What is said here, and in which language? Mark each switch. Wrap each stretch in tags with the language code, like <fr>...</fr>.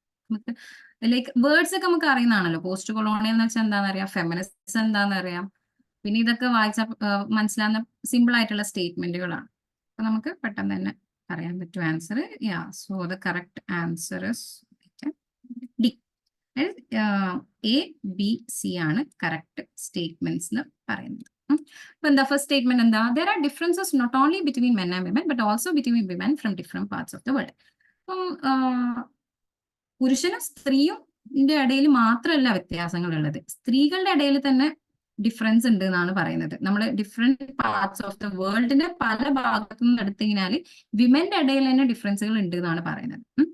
<ml>നമുക്ക് like words ഒക്കെ നമുക്ക് അറിയുന്നതാണല്ലോ. പോസ്റ്റ് കൊളോണിയൽ എന്ന് വെച്ചാൽ എന്താണെന്ന് അറിയാം, ഫെമിനിസം എന്താണെന്ന് അറിയാം, പിന്നെ ഇതൊക്കെ വായിച്ചാൽ മനസ്സിലാവുന്ന സിമ്പിൾ ആയിട്ടുള്ള സ്റ്റേറ്റ്മെന്റുകളാണ്. അപ്പൊ നമുക്ക് പെട്ടെന്ന് തന്നെ പറയാൻ പറ്റും answer.</ml> <en>So the correct answer is D.</en> <ml>ABC ആണ് കറക്റ്റ് സ്റ്റേറ്റ്മെന്റ്സ് എന്ന് പറയുന്നത്.</ml> <en>The first statement</en> <ml>എന്താ?</ml> <en>There are differences not only between men and women but also between women from different parts of the world.</en> <ml>അപ്പം പുരുഷനും സ്ത്രീയും ഇടയിൽ മാത്രമല്ല വ്യത്യാസങ്ങൾ ഉള്ളത്, സ്ത്രീകളുടെ ഇടയിൽ തന്നെ ഡിഫറൻസ് ഉണ്ട് എന്നാണ് പറയുന്നത്. നമ്മൾ ഡിഫറെന്റ് പാർട്സ് ഓഫ് ദ വേൾഡിന്റെ പല ഭാഗത്തു നിന്ന് എടുത്തു കഴിഞ്ഞാൽ വിമന്റെ ഇടയിൽ തന്നെ ഡിഫറൻസുകൾ ഉണ്ട് എന്നാണ് പറയുന്നത്.</ml>